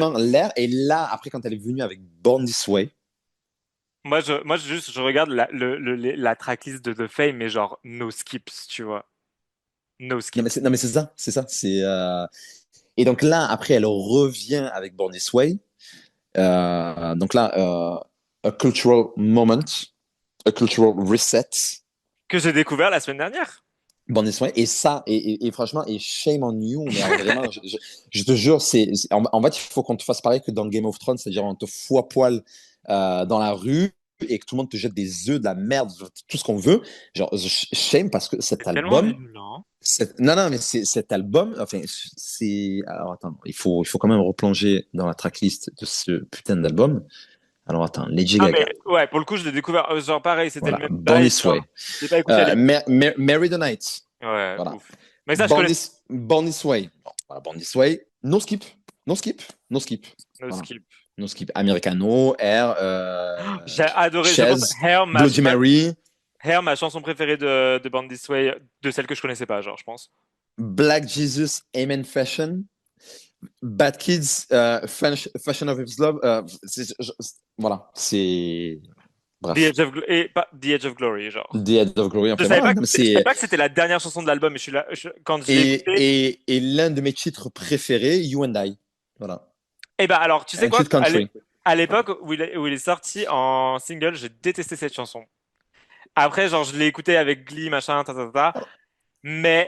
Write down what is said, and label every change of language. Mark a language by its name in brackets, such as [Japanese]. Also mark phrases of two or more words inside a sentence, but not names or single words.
[French] vraiment l'air. Et là, après, quand elle est venue avec Born This Way, je regarde la tracklist de The Fame, mais genre, [English] no skips, [French] tu vois. [English] No skips. [French] non, mais c'est ça, c'est ça. Et donc là, après, elle revient avec Born This Way. Donc là, [English] a cultural moment, a cultural reset. [French] Que j'ai découvert la semaine dernière. Born This Way. Et ça, et franchement, et [English] shame on you, [French] mais alors, vraiment, je te jure, en fait, il faut qu'on te fasse pareil que dans Game of Thrones, c'est-à-dire on te fout à poil dans la rue et que tout le monde te jette des œufs, de la merde, tout ce qu'on veut. Genre, shame parce que cet C'est tellement album, violent. non, mais cet album, enfin, alors attends, il faut quand même replonger dans la tracklist de ce putain d'album. Alors attends, Lady Ah, mais Gaga, ouais, pour le coup, je l'ai découvert. Genre, pareil, c'était le voilà, même Born bail. This Genre, Way, je l'ai pas écouté à l'époque. Marry the Night, Ouais, voilà, ouf. Mais ça, je connais. Born This Way, bon, voilà, [English] Born This Way, no skip, no skip, no skip, [French] No voilà, skill. [English] no skip, Americano, Air, [French] J'ai adoré. Je pense Chaz, Hair, Bloody Mary, Hair, ma chanson préférée de Born This Way, de celle que je connaissais pas, genre, je pense. Black Jesus, Amen Fashion, Bad Kids, Fashion of His Love, voilà, c'est. Bref. The Edge of Glory, genre. The Head of Glory, Je enfin savais voilà. pas Non, mais je savais pas que c'était la dernière chanson de l'album, mais quand je l'ai écouté. et l'un de mes titres préférés, You and I. Voilà. Eh ben, alors, tu sais Un quoi? titre country. À l'époque où il est sorti en single, j'ai détesté cette chanson. Après, genre, je l'ai écouté avec Glee, machin, mais,